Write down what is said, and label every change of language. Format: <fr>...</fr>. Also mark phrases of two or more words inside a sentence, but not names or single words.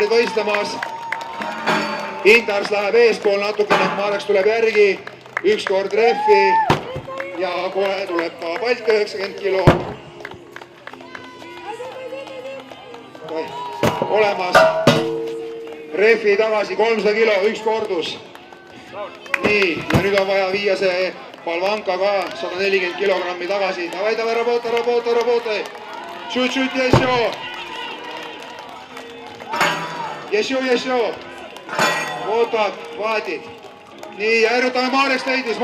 <et>Lõunanaabrid võistlemas. Indars läheb eespool natukene, Mareks tuleb järgi, ükskord rehvi ja kohe tuleb ka Balti 90 kilo. Olemas. Rehvi tagasi 300 kilo, üks kordus. Nii, ja nüüd on vaja viia see Palvanka ka 140 kilogrammi tagasi.</et> <ru>Davai, работай. Чуть-чуть еще. Вот так, хватит.</ru> <et>Nii, ja erutame Mareks leidis.</et>